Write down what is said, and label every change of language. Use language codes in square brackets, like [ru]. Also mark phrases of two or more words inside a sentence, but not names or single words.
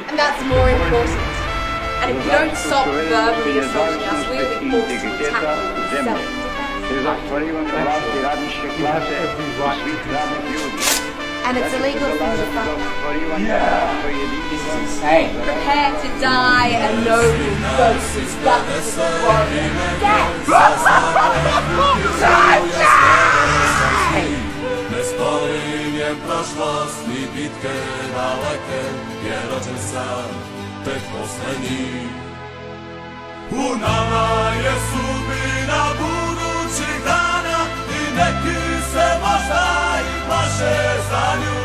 [en] And that's more important. And if you don't stop verbally assaulting us, we will be forced to attack you in self-defense. And it's illegal for you to fight. This is insane. Prepare to die a noble ghost guts warrior death. [sr] Nespominjem prošlosti bitke daleke, je rođen sam, tek poslednji. U nama je sudbina budućih dana i neki se možda i plaše za nju.